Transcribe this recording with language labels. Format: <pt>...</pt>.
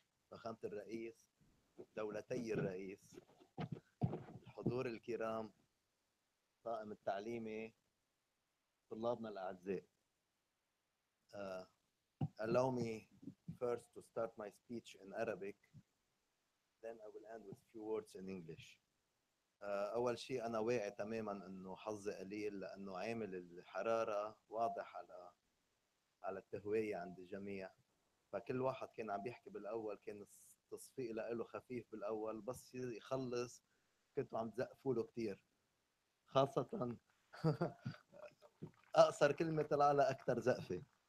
<ar>فخامة الرئيس، دولتي الرئيس، الحضور الكرام، طاقم التعليمي، طلابنا الأعزاء.</ar> <en>Allow me first to start my speech in Arabic, then I will end with few words in English.</en> <ar>أول شيء أنا واعي تماماً إنه حظي قليل لأنه عامل الحرارة واضح على التهوية عند الجميع. فكل واحد كان عم بيحكي بالأول كان التصفيق له خفيف بالأول، بس يخلص كنتوا عم تزقفوا له كتير، خاصة أقصر كلمة طلع لها أكثر زقفة.</ar>